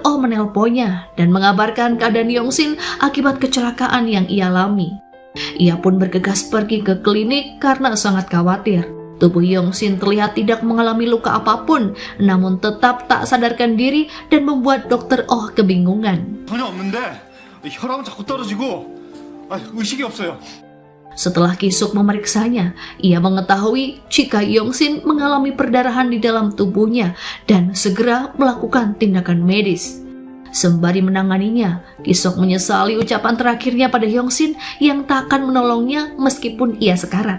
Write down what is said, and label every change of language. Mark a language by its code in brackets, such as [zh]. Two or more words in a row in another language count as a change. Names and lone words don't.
[id] Oh menelponnya dan mengabarkan keadaan Yongsin akibat kecelakaan yang ia alami. Ia pun bergegas pergi ke klinik karena sangat khawatir. Tubuh Yongsin terlihat tidak mengalami luka apapun, namun tetap tak sadarkan diri dan membuat Dr. Oh kebingungan. [ko] 전혀 없는데 혈압은 자꾸 떨어지고 의식이 없어요. [id] Setelah Ki-suk memeriksanya, ia mengetahui jika Yong-sin mengalami perdarahan di dalam tubuhnya dan segera melakukan tindakan medis. Sembari menanganinya, Ki-suk menyesali ucapan terakhirnya pada Yong-sin yang tak akan menolongnya meskipun ia sekarat.